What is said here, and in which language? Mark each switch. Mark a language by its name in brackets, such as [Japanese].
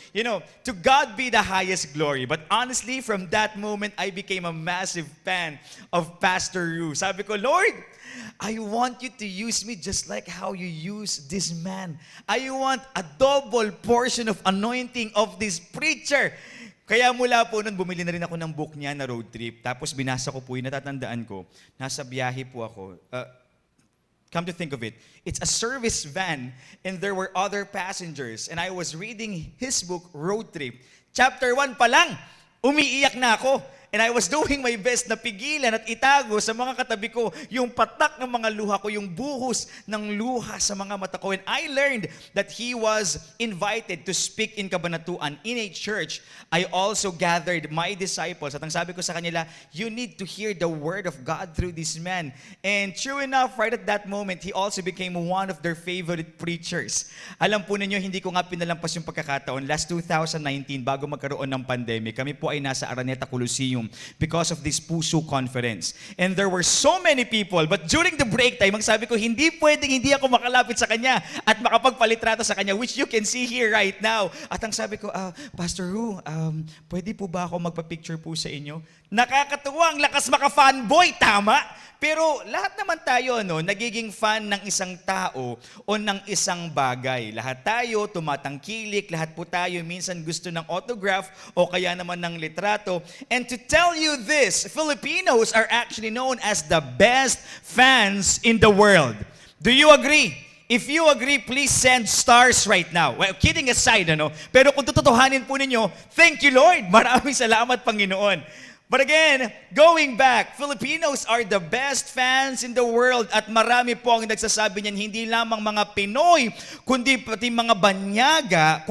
[English] To God be the highest glory. But honestly, from that moment, I became a massive fan of Pastor Ru. [Filipino] Sabi ko, [English] Lord, I want you to use me just like how you use this man. I want a double portion of anointing of this preacher. [Filipino] Kaya mula po nun, bumili na rin ako ng book niya na road trip. Tapos binasa ko po yun, natatandaan ko, nasa biyahe po ako. [English] Come to think of it, it's a service van and there were other passengers. And I was reading his book, Road Trip. [Filipino] Chapter 1 pa lang, umiiyak na ako. [English] And I was doing my best [Filipino] na pigilan at itago sa mga katabi ko yung patak ng mga luha ko, yung buhos ng luha sa mga mata ko. [English] And I learned that he was invited to speak in Cabanatuan in a church. I also gathered my disciples. [Filipino] At ang sabi ko sa kanila, [English] you need to hear the word of God through this man. And true enough, right at that moment, he also became one of their favorite preachers. [Filipino] Alam po ninyo, hindi ko nga pinalampas yung pagkakataon. Last 2019, bago magkaroon ng pandemic, kami po ay nasa Araneta Coliseum [English] because of this Puso Conference. And there were so many people, but during the break time, [Filipino] ang sabi ko, hindi ako makalapit sa kanya [English] at makapagpalitrato sa kanya, which you can see here right now. [Filipino] At ang sabi ko, Pastor Ru, pwede po ba ako magpa-picture po sa inyo? Nakakatuwa, ang lakas maka-fanboy, tama? Pero lahat naman tayo, nagiging fan ng isang tao o ng isang bagay. Lahat tayo tumatangkilik, lahat po tayo minsan gusto ng autograph o kaya naman ng litrato. [English] And to tell you this, Filipinos are actually known as the best fans in the world. Do you agree? If you agree, please send stars right now. Well, kidding aside, [Filipino] Pero kung tututuhanin po ninyo, [English] thank you, [Filipino] Lord. Maraming salamat, Panginoon. [English] But again, going back, Filipinos are the best fans in the world [Filipino] at marami po ang nagsasabi niyan, hindi lamang mga Pinoy, kundi pati mga banyaga.